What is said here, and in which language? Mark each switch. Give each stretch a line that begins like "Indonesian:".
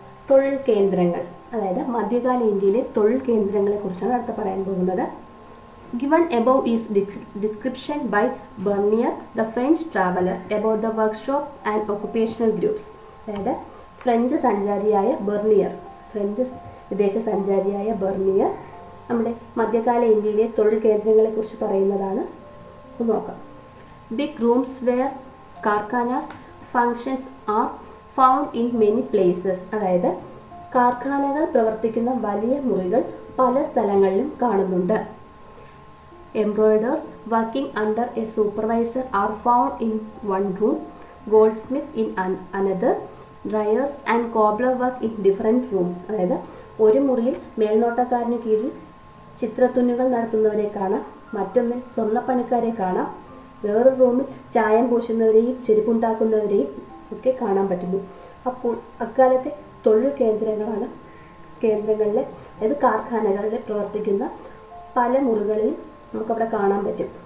Malayalam: തൊഴിൽ കേന്ദ്രങ്ങൾ, അതായത് മധ്യകാല ഇന്ത്യയിലെ തൊഴിൽ കേന്ദ്രങ്ങളെ കുറിച്ചാണ് അടുത്ത പറയാൻ പോകുന്നത്.
English: Given above is description by Bernier, the French traveler, about the workshop and occupational groups.
Malayalam: അതായത് ഫ്രഞ്ച് സഞ്ചാരിയായ ബെർണിയർ, ഫ്രഞ്ച് വിദേശ സഞ്ചാരിയായ ബെർണിയർ നമ്മുടെ മധ്യകാല ഇന്ത്യയിലെ തൊഴിൽ കേന്ദ്രങ്ങളെ കുറിച്ച് പറയുന്നതാണ്. നോക്കാം.
English: Big rooms where karkhanas functions are found in many places.
Malayalam: അതായത് കാർഖാനകൾ പ്രവർത്തിക്കുന്ന വലിയ മുറികൾ പല സ്ഥലങ്ങളിലും കാണുന്നുണ്ട്.
English: Embroiderers working under a supervisor are found in one room, goldsmith in another, dryers and cobbler work in different rooms.
Malayalam: അതായത് ഒരു മുറിയിൽ മേൽനോട്ടക്കാരന് കീഴിൽ ചിത്രത്തുന്നുകൾ നടത്തുന്നവരെ കാണാം, മറ്റൊന്നിൽ സ്വർണ്ണപ്പണിക്കാരെ കാണാം, വേറൊരു റൂമിൽ ചായം പൂശുന്നവരെയും ചെരുപ്പുണ്ടാക്കുന്നവരെയും ഒക്കെ കാണാൻ പറ്റുന്നു. അപ്പോൾ അക്കാലത്തെ തൊഴിൽ കേന്ദ്രങ്ങളിലെ അതായത് കാർഖാനകളിൽ പ്രവർത്തിക്കുന്ന പല മുറികളിൽ നമുക്കവിടെ കാണാൻ പറ്റും.